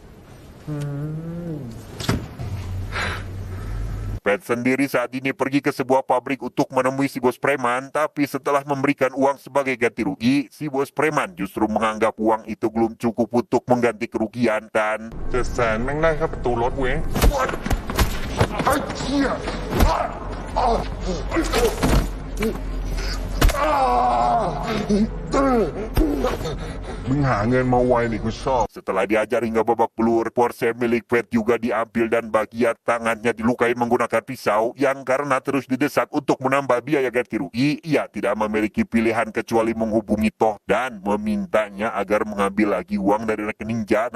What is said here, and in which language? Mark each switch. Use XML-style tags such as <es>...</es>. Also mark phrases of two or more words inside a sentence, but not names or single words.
<id>Pat sendiri saat ini pergi ke sebuah pabrik untuk menemui si bos preman, tapi setelah memberikan uang sebagai ganti rugi, si bos preman justru menganggap uang itu belum cukup untuk mengganti kerugian dan</id> <th>700,000แม่งได้แค่ประตูรถเว้ย มึงหาเงินมาไวนี่กูชอบ</th> <id>setelah diajar hingga babak belur, Porsche milik Pat juga diambil dan bagian tangannya dilukai menggunakan pisau yang karena terus didesak untuk menambah biaya ganti rugi, ia tidak memiliki pilihan kecuali menghubungi Toh dan memintanya agar mengambil lagi uang dari rekening Jad.</id>